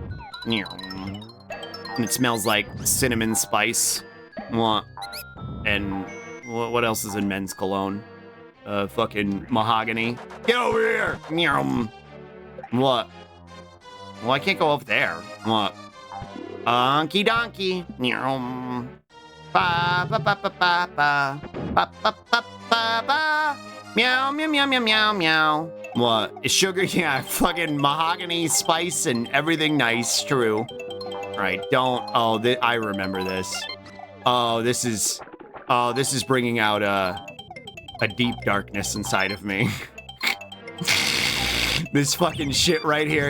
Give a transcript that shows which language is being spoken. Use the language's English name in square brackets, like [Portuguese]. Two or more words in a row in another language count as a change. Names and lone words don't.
[English] And it smells like cinnamon spice. What? And what else is in men's cologne? Fucking mahogany. Get over here! What? Well, I can't go up there. What? Onky donkey. Ba ba ba ba ba ba ba ba ba ba ba. Meow meow meow meow meow meow. What? Is sugar? Yeah, fucking mahogany spice and everything nice. True. All right, don't. Oh, I remember this. Oh, this is bringing out a deep darkness inside of me. This fucking shit right here.